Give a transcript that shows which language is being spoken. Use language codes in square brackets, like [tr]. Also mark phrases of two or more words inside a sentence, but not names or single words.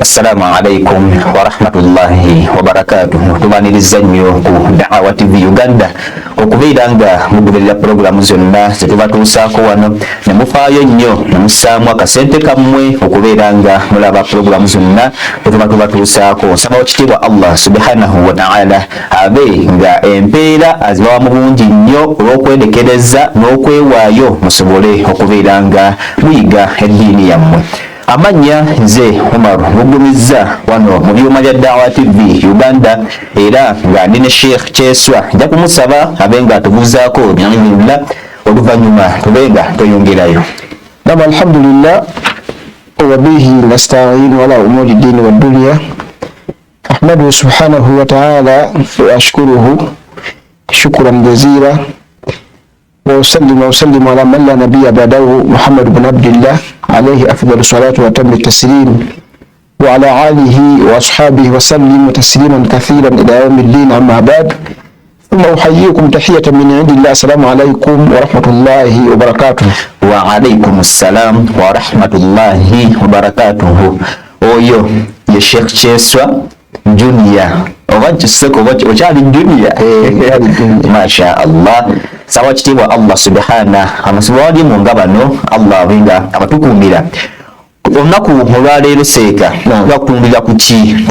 [ar] السلام عليكم ورحمة الله وبركاته. [lg] Tubaniriza nnyo ku Da'wa TV Uganda okubeera nga mugoberera programu zonna zetubatuusaako wano ne mufaayo nnyo ne mussaamu akasente kammwe okubeera nga mulaba programu zonna bwe tubatuusaako. Nsaba ekitiibwa Allah [ar] سبحانه وتعالى [lg] abe nga empeera azibawa mu bungi nnyo olw'okwedekereza n'okwewaayo musobole okubeera nga muyiga eddiini yammwe. Amanya nze Omar Mugumiza wano mu byuma bya Da'wa TV Uganda era nga ndine Sheikh Kyeswa nja kumusaba abe nga atubuuzaako bi'idhnillah oluvannyuma tube nga tweyongerayo. [ar] نعم الحمد لله وبه نستعين على أمور الدين والدنيا أحمده سبحانه وتعالى وأشكره شكرا جزيلا وأسلم على من لا نبي بعده محمد بن عبد الله عليه أفضل الصلاة وأتم التسليم وعلى آله وأصحابه وسلم تسليما كثيرا إلى يوم الدين. أما بعد ثم أحييكم تحية من عند الله. السلام عليكم ورحمة الله وبركاته. وعليكم السلام ورحمة الله وبركاته. [lg] Oyo ye Sheikh Kyeswa Junior okyali Junior [ar] ما شاء الله. [lg] Sawa kitiibwa Allah subhana amasiba walimu nga bano Allah abenga abatukuumira. Olunaku olwaleero seeka lwakutundira ku ki?